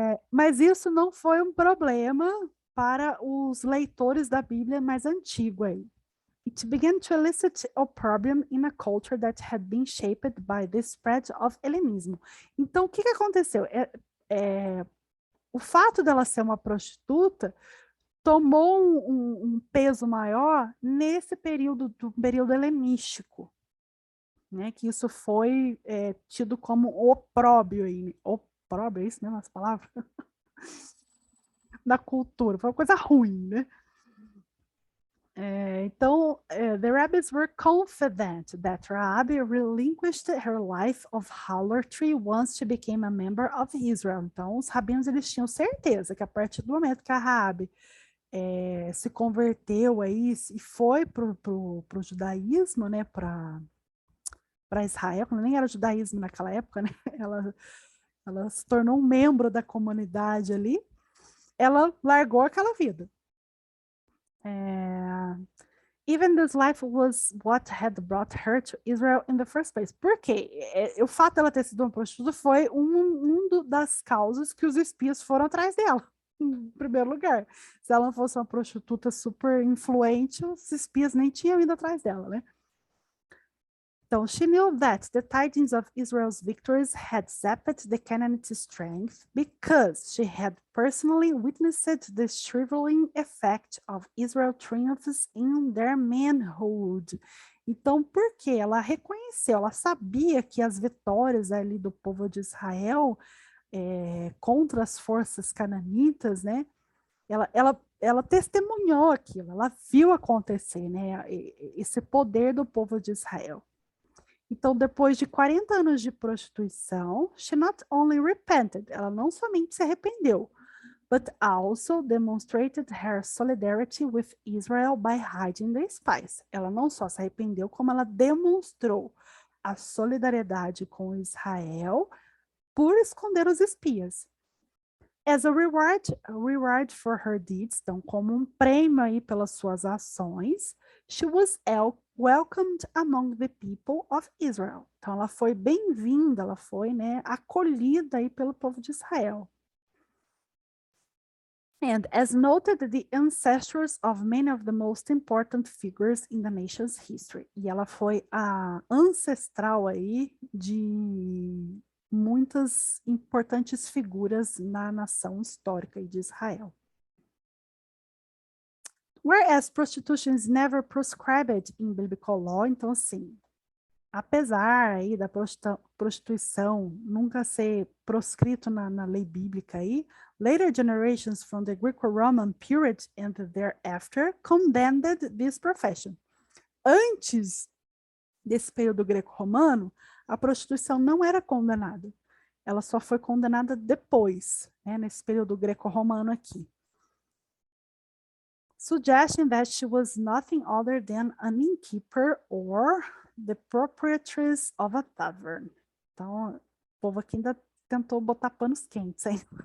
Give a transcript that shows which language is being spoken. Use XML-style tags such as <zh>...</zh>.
<pt>Mas isso não foi um problema para os leitores da Bíblia mais antiga aí.</pt> <en>It began to elicit a problem in a culture that had been shaped by the spread of Hellenismo.</en> <pt>Então, o que aconteceu? O fato dela ser uma prostituta tomou um peso maior nesse período, do período helenístico, né? Que isso foi tido como opróbio, opróbio, é isso mesmo as palavras? Da cultura, foi uma coisa ruim, né? Então,</pt> <en>the rabbis were confident that Rabi relinquished her life of harlotry once she became a member of Israel.</en> <pt>Então, os rabinos eles tinham certeza que a partir do momento que a Rabi se converteu aí e foi para o judaísmo, né, para Israel, nem era judaísmo naquela época, né? Ela se tornou um membro da comunidade ali, ela largou aquela vida.</pt> <en>Even this life was what had brought her to Israel in the first place.</en> <pt>Por quê? O fato dela ter sido uma prostituta foi das causas que os espias foram atrás dela, em primeiro lugar. Se ela não fosse uma prostituta super influente, os espias nem tinham ido atrás dela, né? Então,</pt> <en>she knew that the tidings of Israel's victories had zapped the Canaanites' strength because she had personally witnessed the shriveling effect of Israel's triumphs in their manhood.</en> <pt>Então, porque ela reconheceu, ela sabia que as vitórias ali do povo de Israel contra as forças cananitas, né? Ela testemunhou aquilo, ela viu acontecer, né? Esse poder do povo de Israel. Então, depois de 40 anos de prostituição,</pt> <en>she not only repented,</en> <pt>ela não somente se arrependeu,</pt> <en>but also demonstrated her solidarity with Israel by hiding the spies.</en> <pt>Ela não só se arrependeu, como ela demonstrou a solidariedade com Israel por esconder os espias.</pt> <en>As a reward for her deeds,</en> <pt>então como um prêmio aí pelas suas ações,</pt> <en>she was welcomed among the people of Israel.</en> <pt>Então ela foi bem-vinda, ela foi, né, acolhida aí pelo povo de Israel.</pt> <en>And as noted, the ancestors of many of the most important figures in the nation's history.</en> <pt>E ela foi a ancestral aí de muitas importantes figuras na nação histórica de Israel.</pt> <en>Whereas prostitution is never prescribed in biblical law,</en> <pt>então assim, apesar aí da prostituição nunca ser proscrito na lei bíblica aí,</pt> <en>later generations from the Greco-Roman period and thereafter condemned this profession.</en> <pt>Antes desse período greco-romano, a prostituição não era condenada. Ela só foi condenada depois, né, nesse período greco-romano aqui.</pt> <en>Suggesting that she was nothing other than an innkeeper or the proprietress of a tavern.</en> <pt>Então, o povo aqui ainda tentou botar panos quentes, hein?</pt>